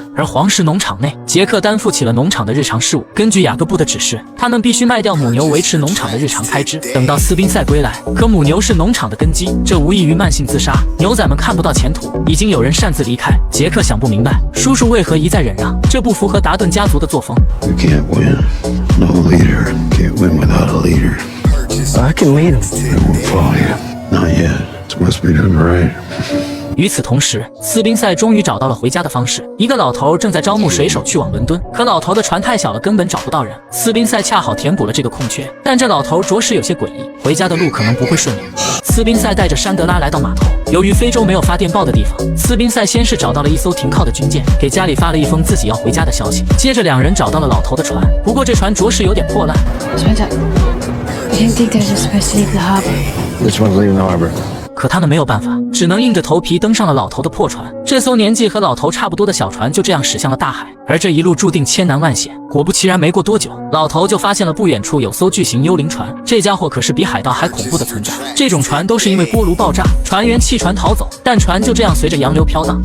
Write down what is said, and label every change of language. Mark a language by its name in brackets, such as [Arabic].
[Chinese] 而黄石农场内，杰克担负起了农场的日常事务。根据雅各布的指示，他们必须卖掉母牛维持农场的日常开支。等到斯宾塞归来，可母牛是农场的根基，这无异于慢性自杀。牛仔们看不到前途，已经有人擅自离开。杰克想不明白，叔叔为何一再忍让，这不符合达顿家族的作风。 [English] You can't win. No leader can't win without a leader. I can lead him. I won't follow you. Not yet. It must be done right. [Chinese] 与此同时，斯宾塞终于找到了回家的方式。一个老头正在招募水手去往伦敦，可老头的船太小了，根本找不到人。斯宾塞恰好填补了这个空缺，但这老头着实有些诡异，回家的路可能不会顺利。斯宾塞带着山德拉来到码头，由于非洲没有发电报的地方，斯宾塞先是找到了一艘停靠的军舰，给家里发了一封自己要回家的消息。接着两人找到了老头的船，不过这船着实有点破烂。 [English] I didn't think those were supposed to leave the harbor. Which one's leaving the harbor? [Chinese] 可他们没有办法，只能硬着头皮登上了老头的破船。这艘年纪和老头差不多的小船就这样驶向了大海，而这一路注定千难万险。果不其然，没过多久，老头就发现了不远处有艘巨型幽灵船，这家伙可是比海盗还恐怖的存在。这种船都是因为锅炉爆炸，船员弃船逃走，但船就这样随着洋流飘荡。